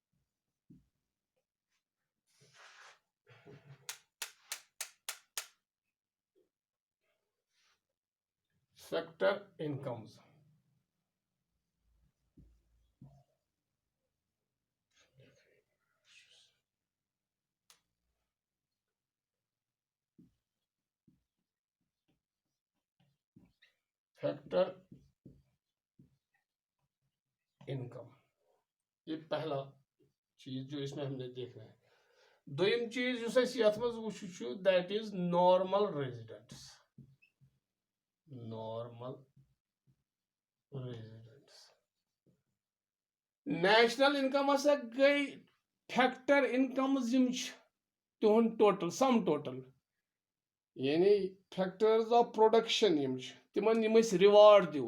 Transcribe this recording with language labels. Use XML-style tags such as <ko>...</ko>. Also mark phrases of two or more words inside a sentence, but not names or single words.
<en>factor incomes, factor</en> <ur>इनकम, ये पहला चीज जो इसमें हमने देखना है।</ur> <ks>दोयम चीज युस अस यथ मज वुचु</ks> <en>that is normal residents, normal residents. national income</en> <ks>हसा गई</ks> <en>factor income</en> <ks>तिहन</ks> <en>total sum total,</en> <ks>यानी</ks> <en>factors of production</en> <ks>तिमन रिवार्ड दो।</ks>